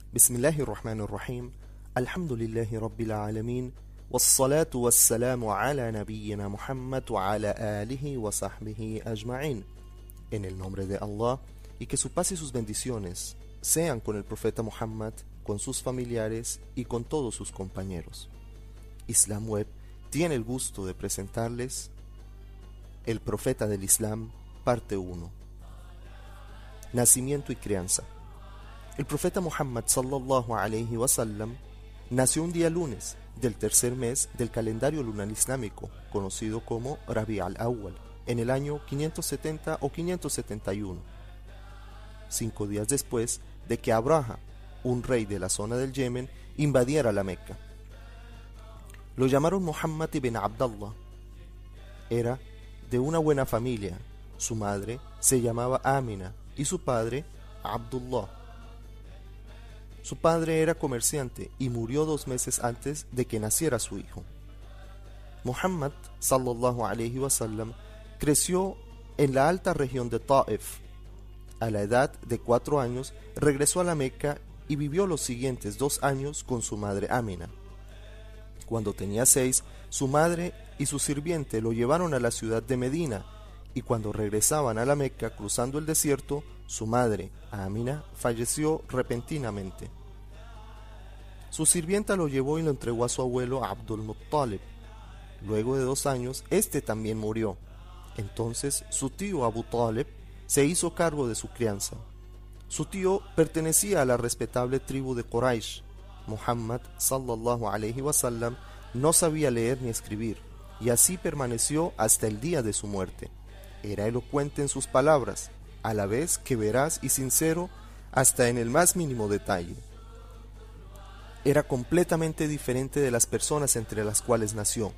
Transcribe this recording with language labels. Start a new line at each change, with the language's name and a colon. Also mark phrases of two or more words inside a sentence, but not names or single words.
Arabic: بسم الله الرحمن الرحيم الحمد لله رب العالمين والصلاة والسلام على نبينا Muhammad وعلى آله وصحبه أجمعين.
Spanish: En el nombre de Allah, y que su paz y sus bendiciones sean con el profeta Muhammad, con sus familiares y con todos sus compañeros. Islam Web tiene el gusto de presentarles El profeta del Islam, parte 1. Nacimiento y crianza. El profeta Muhammad
Arabic: صلى الله عليه وسلم
Spanish: nació un día lunes del tercer mes del calendario lunar islámico, conocido como Rabi' al-Awwal, en el año 570 o 571, 5 días después de que Abraha, un rey de la zona del Yemen, invadiera la Meca. Lo llamaron Muhammad ibn Abdallah. Era de una buena familia. Su madre se llamaba Amina y su padre Abdullah. Su padre era comerciante y murió 2 meses antes de que naciera su hijo. Muhammad
Arabic: صلى الله عليه وسلم
Spanish: creció en la alta región de Taif. A la edad de 4 años regresó a la Meca y vivió los siguientes 2 años con su madre Amina. Cuando tenía 6, su madre y su sirviente lo llevaron a la ciudad de Medina, y cuando regresaban a la Meca cruzando el desierto, su madre, Amina, falleció repentinamente. Su sirvienta lo llevó y lo entregó a su abuelo Abdul Muttalib. Luego de 2 años, este también murió. Entonces su tío Abu Talib se hizo cargo de su crianza. Su tío pertenecía a la respetable tribu de Quraysh. Muhammad
Arabic: صلى الله عليه وسلم
Spanish: no sabía leer ni escribir, y así permaneció hasta el día de su muerte. Era elocuente en sus palabras, a la vez que veraz y sincero hasta en el más mínimo detalle. Era completamente diferente de las personas entre las cuales nació.